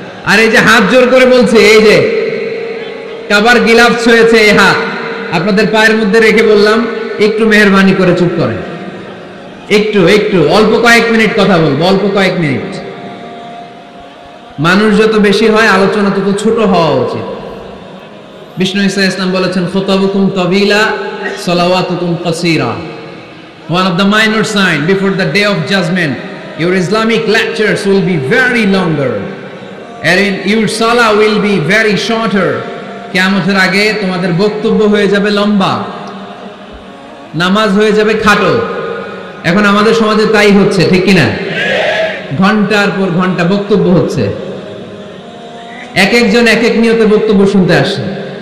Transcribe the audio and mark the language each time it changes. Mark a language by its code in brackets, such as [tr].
[bn] আর এই যে হাত জোর করে বলছে, এই যে কাবার গিলাফস হয়েছে, এই হাত আপনাদের পায়ের মধ্যে রেখে বললাম, একটু মেহেরবানি করে চুপ করেন, একটু একটু অল্প কয়েক মিনিট কথা বলবো, অল্প কয়েক মিনিট। মানুষ যত বেশি হয়, আলোচনা তত ছোট হওয়া উচিত। বিষ্ণু ঈসা ইসলাম বলেছেন, [ar] খুতাবুকুম তাবিলা, সালাওয়াতুকুম কাসীরা। [en] One of the minor signs before the day of judgment, your Islamic lectures will be very longer, and your salah will be very shorter. [bn] কিয়ামতের আগে তোমাদের বক্তব্য হয়ে যাবে লম্বা, নামাজ হয়ে যাবে খাটো। এখন আমাদের সমাজে তাই হচ্ছে, ঠিক কিনা? ঘন্টার পর ঘন্টা বক্তব্য হচ্ছে, এক একজন এক এক নিয়তে বক্তব্য শুনতে আসে।